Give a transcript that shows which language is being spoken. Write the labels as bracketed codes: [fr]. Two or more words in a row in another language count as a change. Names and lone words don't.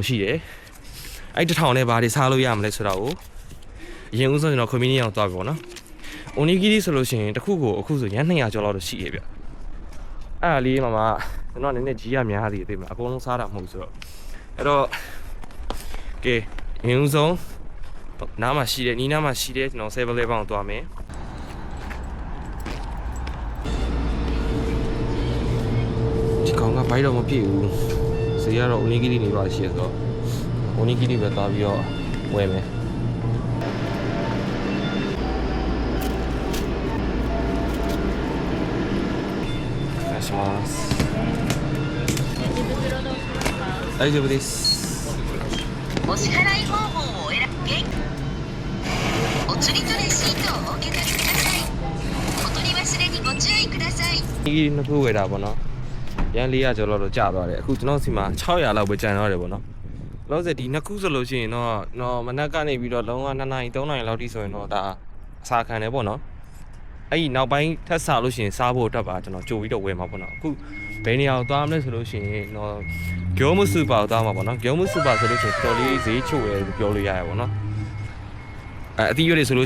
[my] ရှိတယ်အဲ့1000နဲ့ဘာတွေစားလို့ရမလဲဆိုတော့အရင်ဦးဆုံးကျွန်တော် convenience အောင်သွားပြီပေါ့နော်အိုနီဂီရီဆိုလို့ရှိရင်တစ်ခုကိုအခုဆိုရန်200ကျော်လောက်တော့ရှိရဗျအဲ့ဒါလေးမှာကျွန်တော်နည်းနည်းကြီးရများသေးတယ်အကုန်လုံးစားတာမဟုတ်ဆိုတော့အဲ့တော့ကဲအရင်ဆုံးနားမှာရှိတယ်နီးနားမှာရှိတယ်ကျွန်တော် 7-Eleven အောင်သွားမယ် ဒီကောင်ကဘိုက်တော့မပြည့်ဘူးဈေးကတော့အိုနီဂီရီနေပါရှိရဆိုတော့အိုနီဂီရီပဲသွားပြီးတော့ဝယ်မယ် [ja] 大丈夫ですお支払い方法を選べお釣りとレシートをお受け取りくださいお取り忘れにご注意ください [my] ဒီနှစ်ခုဝယ်တာပေါ့နော်ရန်400ကျော်လောက်တော့ကျသွားတယ်အခုကျွန်တော်စီမှာ600လောက်ပဲကျန်တော့တယ်ပေါ့နော်လောဆယ်ဒီနှစ်ခုဆိုလို့ရှိရင်တော့မနက်ကနေပြီးတော့လုံးဝ2နာရီ3နာရီလောက်ထိဆိုရင်တော့ဒါအစာခံတယ်ပေါ့နော်အဲ့ဒီနောက်ပိုင်းထပ်စားလို့ရှိရင်စားဖို့အတွက်ပါကျွန်တော်ကြိုပြီးတော့ဝယ်မှာပေါ့နော်အခုဘယ်နေရာကိုသွားမလဲဆိုလို့ရှိရင်တော့ဂိုးမစူပါကိုသွားမှာပေါ့နော်ဂိုးမစူပါဆိုလို့ရှိရင်တော်လေးဈေးချို့ရဲပြောလို့ရရပေါ့နော်အသီးရွက်တွေဆိုလို့